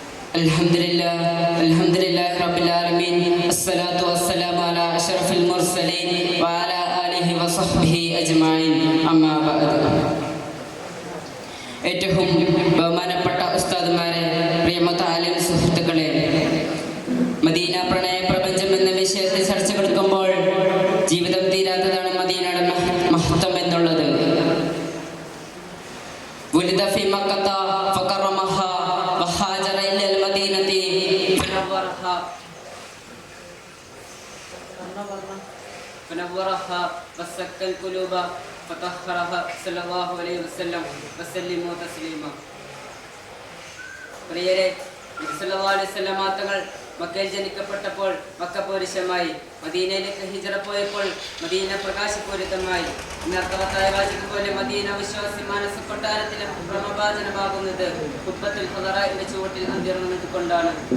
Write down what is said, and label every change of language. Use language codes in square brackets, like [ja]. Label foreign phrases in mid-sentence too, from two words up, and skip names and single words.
[ar] الحمد لله رب العالمين الصلاة والسلام على أشرف المرسلين وعلى آله وصحبه أجمعين أما بعد. [ml] ഏറ്റവും ബഹുമാനപ്പെട്ട ഉസ്താദുമാരെ, പ്രിയപ്പെട്ട ആലിം സുഹൃത്തുക്കളെ, മദീന പ്രണയ പ്രപഞ്ചം എന്ന വിഷയത്തിൽ ചർച്ചകളെടുക്കുമ്പോൾ ജീവിതം തീരാത്തതാണ് മദീനയുടെ മഹത്വം എന്നുള്ളത്. [ar] ولد في مكة فكرمها وهاجر إلى المدينة فنورها وسكن القلوب فطهرها صلى الله عليه وسلم وسلموا تسليما. [ml] പ്രിയരെ, നബി [ar] صلى الله عليه وسلم [ml] തങ്ങൾ മക്കയിൽ ജനിക്കപ്പെട്ടപ്പോൾ മക്ക പൗരുഷമായി, മദീനയിലേക്ക് ഹിജ്റ പോയപ്പോൾ മദീന പ്രകാശപൂരിതമായി. അർത്ഥവത്തായ വാചകം പോലെ മദീന വിശ്വാസി മാനസ കൊട്ടാരത്തിലെ പ്രമഭാജനമാകുന്നത് ഖുത്ബത്തുൽ ഖുദറാഇന്റെ ചുവട്ടിൽ അന്തിറങ്ങുന്നതുകൊണ്ടാണ്.